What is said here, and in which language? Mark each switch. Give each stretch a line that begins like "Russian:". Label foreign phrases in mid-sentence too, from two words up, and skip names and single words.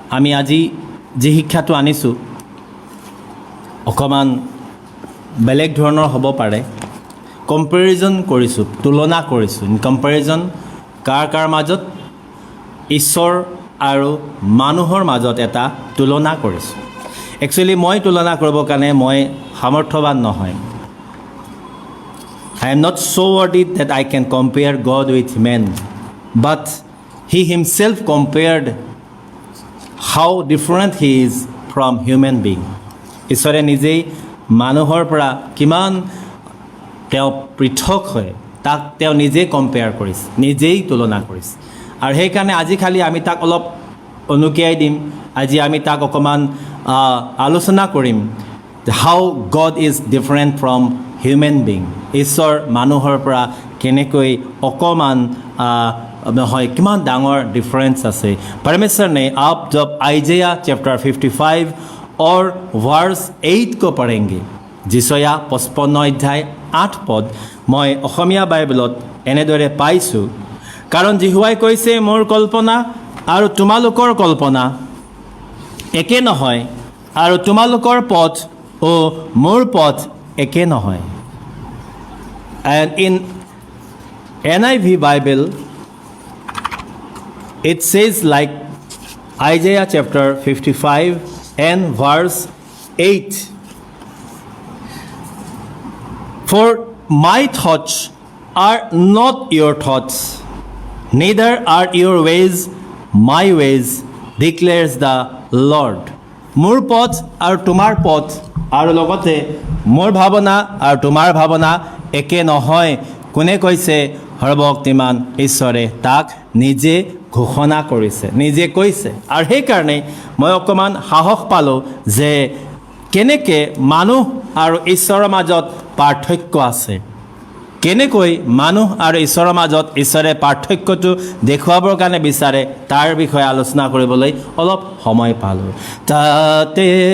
Assamese: আমি আজি যি শিক্ষাটো আনিছোঁ অকণমান বেলেগ ধৰণৰ হ'ব পাৰে কম্পেৰিজন কৰিছোঁ তুলনা কৰিছোঁ
English: in comparison
Assamese: কাৰ মাজত ঈশ্বৰ আৰু মানুহৰ মাজত এটা তুলনা কৰিছোঁ একচুৱেলি মই তুলনা কৰিবৰ কাৰণে মই সামৰ্থ্যৱান নহয়
English: I am not so worthy that I can compare God with men but he himself compared how different he is from human being
Assamese: ঈশ্বৰে নিজেই মানুহৰ পৰা কিমান তেওঁ পৃথক হয় তাক তেওঁ নিজেই কম্পেয়াৰ কৰিছে নিজেই তুলনা কৰিছে আৰু সেইকাৰণে আজি খালি আমি তাক অলপ অনুকিয়াই দিম আজি আমি তাক অকণমান আলোচনা কৰিম
English: how God is different from human being
Assamese: ঈশ্বৰ মানুহৰ পৰা কেনেকৈ অকণমান হয় কিমান ডাঙৰ ডিফাৰেঞ্চ আছে
Hindi: परमेश्वर ने आप जब आइज़ाया चैप्टर 55 और वर्स 8 को पढ़ेंगे जिसया 55 अध्याय 8 पद मैं
Assamese: অসমীয়া বাইবেলত এনেদৰে পাইছোঁ কাৰণ জিহুৱাই কৈছে মোৰ কল্পনা আৰু তোমালোকৰ কল্পনা একে নহয় আৰু তোমালোকৰ পথ ও মোৰ পথ একে নহয়
English: and in NIV Bible it says like Isaiah chapter 55 and verse 8 for my thoughts are not your thoughts neither are your ways my ways declares the Lord
Assamese: মোৰ পথ আৰু তোমাৰ পথ আৰু লগতে মোৰ ভাৱনা আৰু তোমাৰ ভাৱনা একে নহয় কোনে কৈছে সৰ্বশক্তিমান ঈশ্বৰে তাক নিজে ঘোষণা কৰিছে নিজে কৈছে আৰু সেইকাৰণে মই অকণমান সাহস পালোঁ যে কেনেকৈ মানুহ আৰু ঈশ্বৰৰ মাজত পাৰ্থক্য আছে কেনেকৈ মানুহ আৰু ঈশ্বৰৰ মাজত ঈশ্বৰে পাৰ্থক্যটো দেখুৱাবৰ কাৰণে বিচাৰে তাৰ বিষয়ে আলোচনা কৰিবলৈ অলপ সময় পালোঁ তাতে